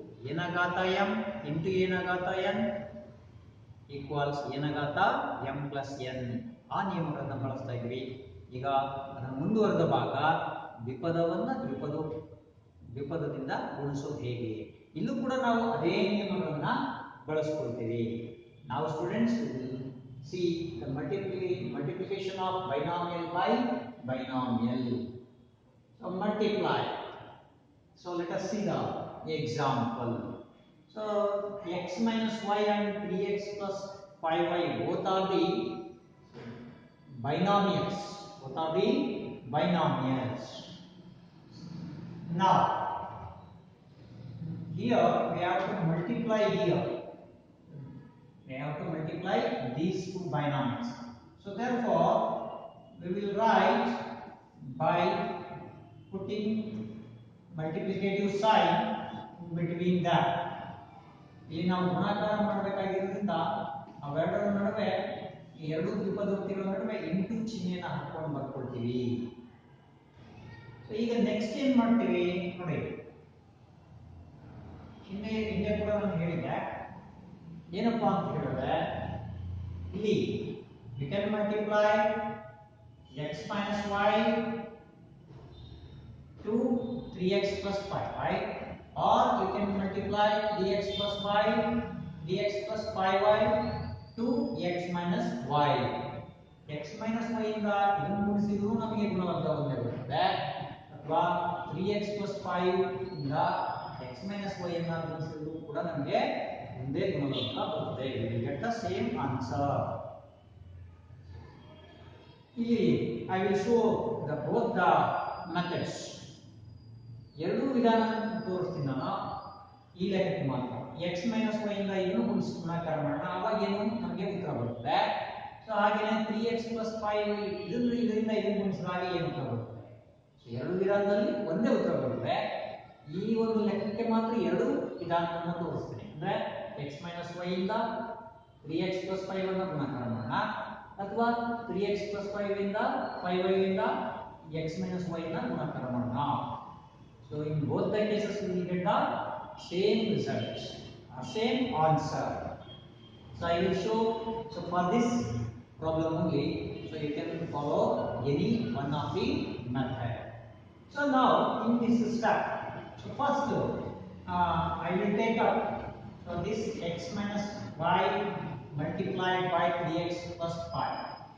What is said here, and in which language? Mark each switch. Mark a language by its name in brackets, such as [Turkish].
[Kannada] ಏನ ಘಾತ M into ಏನ ಘಾತ ಎನ್ ಈಕ್ವಲ್ಸ್ ಏನ ಘಾತ ಎಂ ಪ್ಲಸ್ ಎನ್. ಆ ನಿಯಮಗಳನ್ನು ಬಳಸ್ತಾ ಇದ್ವಿ. ಈಗ ಅದರ ಮುಂದುವರೆದ ಭಾಗ ದ್ವಿಪದವನ್ನು ದ್ವಿಪದದಿಂದ ಗುಣಿಸೋದು ಹೇಗೆ, ಇಲ್ಲೂ ಕೂಡ ನಾವು ಅದೇ ನಿಯಮಗಳನ್ನು ಬಳಸ್ಕೊಳ್ತೀವಿ. [English] ನಾವು students see the multiplication of binomial by binomial. So multiply. So let us see the example. So x minus y and 3x plus 5y both are the binomials. Both are the binomials. Now here we have to multiply here. We have to multiply these two binomials. So therefore we will write by putting multiplicative sign between that. [Kannada] ಇಲ್ಲಿ ನಾವು ಗುಣಾಕಾರ ಮಾಡಬೇಕಾಗಿರೋದ್ರಿಂದ ಅವೆರಡರ ನಡುವೆ, ಈ ಎರಡು ದ್ವಿಪದೋಕ್ತಿಗಳ ನಡುವೆ into ಚಿಹ್ನೆಯನ್ನು ಹಾಕೊಂಡು ಬರ್ಕೊಳ್ತೀವಿ. So ಈಗ ನೆಕ್ಸ್ಟ್ ಏನ್ ಮಾಡ್ತೀವಿ ನೋಡಿ, ಹಿಂದೆ ಕೂಡ ನಾನು ಹೇಳಿದ್ದೆ, ಏನಪ್ಪಾ ಅಂತ ಹೇಳಿದ್ರೆ, ಇಲ್ಲಿ [English] we can multiply x minus y to 3x plus 5y, or you can multiply dx plus y, dx plus 5y to x minus y. [Kannada] x minus y ಇಂದ ಇದನ್ನು ಗುಣಿಸಿದ್ರು ನಮಗೆ ಗುಣವರ್ಗ ಒಂದೇ ಬರುತ್ತೆ, ಅಥವಾ 3x plus 5 ಇಂದ x minus y ಅನ್ನು ಗುಣಿಸಿದ್ರು ಕೂಡ ನಮಗೆ ಒಂದೇ ಗುಣವರ್ಗ ಬರುತ್ತೆ. [English] We will get the same answer. ಇಲ್ಲಿ I will show both the methods. [Kannada] ಎರಡೂ ವಿಧಾನ ತೋರಿಸ್ತೀನಿ ನಾನು ಈ ಲೆಕ್ಕಕ್ಕೆ ಮಾತ್ರ. x minus y ಇಂದ ಇದನ್ನು ಗುಣಾಕಾರ ಮಾಡೋಣ, ಆವಾಗ ಏನು ನಮಗೆ ಉತ್ತರ ಬರುತ್ತೆ. ಸೊ ಹಾಗೇನೆ 3x plus 5 ಇದರಿಂದ ಇದನ್ನು ಗುಣಿಸಿದಾಗ ಏನು ಉತ್ತರ ಬರುತ್ತೆ. ಸೊ ಎರಡು ವಿಧಾನದಲ್ಲಿ ಒಂದೇ ಉತ್ತರ ಬರುತ್ತೆ. ಈ ಒಂದು ಲೆಕ್ಕಕ್ಕೆ ಮಾತ್ರ ಎರಡು ವಿಧಾನವನ್ನು ತೋರಿಸ್ತೇನೆ. ಅಂದ್ರೆ x ಮೈನಸ್ ವೈ ಇಂದ 3x ಪ್ಲಸ್ 5 ಅನ್ನು ಗುಣಾಕಾರ ಮಾಡೋಣ, ಅಥವಾ 3x ಪ್ಲಸ್ 5 ಇಂದ 5y ಇಂದ x ಮೈನಸ್ y ನ ಗುಣಾಕಾರ ಮಾಡೋಣ. [English] So in both the cases we will get the same results, same answer. So I will show. So for this problem only, so you can follow any one of the method. So now in this step, so first I will take up this x minus y multiplied by 3x plus 5.